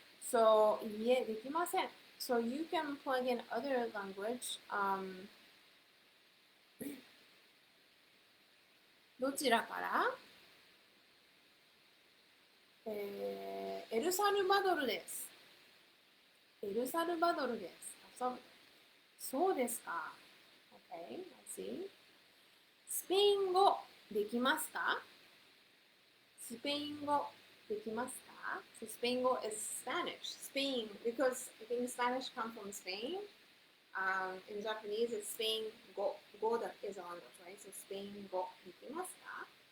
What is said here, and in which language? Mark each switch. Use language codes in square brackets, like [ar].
[en] So, [ja] いいえ、できません. [en] So you can plug in other language. [ja] どちらから？エルサルバドルです。エルサルバドルです。そうですか。 [en] Okay, let's see. [ja] スペイン語できますか？スペイン語できますか？ [en] So スペイン語 is Spanish. Spain, because I think Spanish comes from Spain. In Japanese, it's Spain 語 that is on it, right? So [ja] スペイン語できますか?